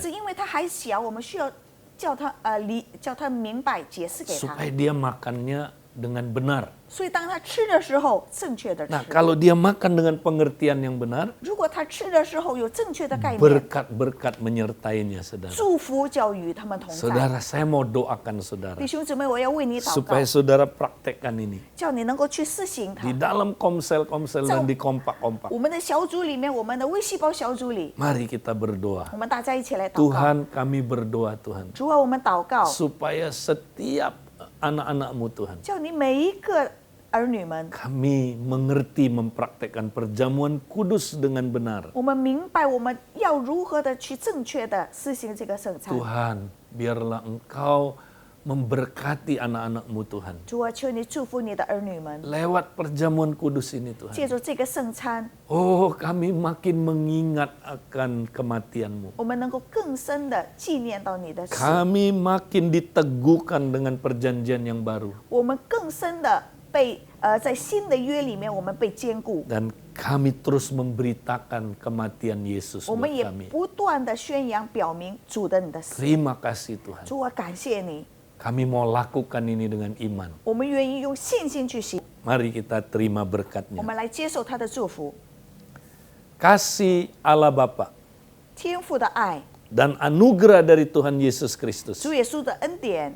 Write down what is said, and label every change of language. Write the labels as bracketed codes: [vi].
[zh] 是因为他还小，我们需要叫他明白，解释给他。 [id] supaya dia makannya dengan benar. [zh] 所以当他吃的时候，正确的吃。 [id] Nah, kalau dia makan dengan pengertian yang benar, [zh] 如果他吃的时候有正确的概念， [id] berkat-berkat menyertainya, saudara. [zh] 祝福就与他们同在。 [id] Saudara, saya mau doakan saudara [zh] 弟兄姊妹，我要为你祷告 [id] supaya，saudara praktekkan ini [zh] 叫你能够去施行它 [id] di。 dalam komsel-komsel dan di kompak-kompak. [zh] 我们的小组里面，我们的微细胞小组里， [id] Mari kita berdoa. [zh] 我们大家一起来祷告。 [id] Tuhan, kami berdoa, Tuhan, [zh] 主啊，我们祷告， [id] supaya setiap anak-anakmu, Tuhan, [zh] 叫你每一个儿女们， [id] kami mengerti mempraktekkan perjamuan kudus dengan benar. [zh] 我们明白我们要如何的去正确的施行这个圣餐。 [id] Tuhan, biarlah Engkau memberkati anak-anakmu, Tuhan. [zh] 主啊，求你祝福你的儿女们， [id] Lewat perjamuan kudus ini, Tuhan. [zh] 借助这个圣餐， [id] Oh, kami makin mengingat akan kematian-Mu. [zh] 我们能够更深的纪念到你的死， [id] Kami makin diteguhkan dengan perjanjian yang baru. [zh] 我们更深的被在新的约里面，我们被坚固， [id] Dan kami terus memberitakan kematian Yesus [zh] 我 [id] buat [zh] 们也 [id] kami. [zh] 不断的宣扬表明主的你的死。 [id] Terima kasih Tuhan. [zh] 主啊，感谢你， [id] Kami mau lakukan ini dengan iman. [zh] 我们愿意用信心去行。 [id] Mari kita terima [zh] 我 [id] berkatnya. [zh] 们来接受他的祝福。 [id] Kasih Allah Bapa [zh] 天父的爱， [id] dan anugerah dari Tuhan Yesus Kristus [zh] 主耶稣的恩典